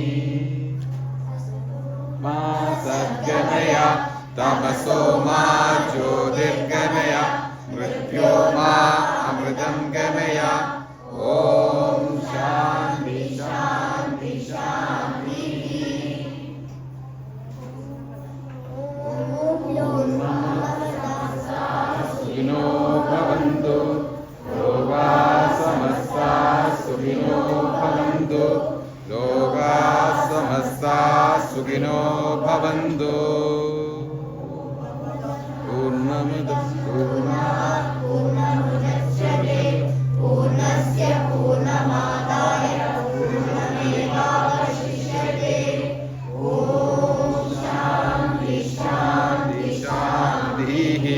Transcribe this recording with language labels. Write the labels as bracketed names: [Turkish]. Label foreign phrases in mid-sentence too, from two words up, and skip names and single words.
[Sanskrit] മാ സദ്ഗമയ തമസോ മാ ജ്യോതിർഗമയ മൃത്യോ മാ അമൃതം ഗമയ. ഓം ശാന്തി ശാന്തി ശാന്തി. സുഖിനോ ഭവന്തു ലോകാഃ സമസ്താഃ സുഖിനോ ഭവന്തു ലോകാഃ സമസ്താഃ സുഖിനോ ഭവന്തു. പൂർണ്ണമദഃ പൂർണ്ണാത് പൂർണ്ണമുദച്യതേ പൂർണ്ണസ്യ പൂർണ്ണമാദായ പൂർണ്ണമേവാവശിഷ്യതേ. ഓം ശാന്തി ശാന്തി ശാന്തി.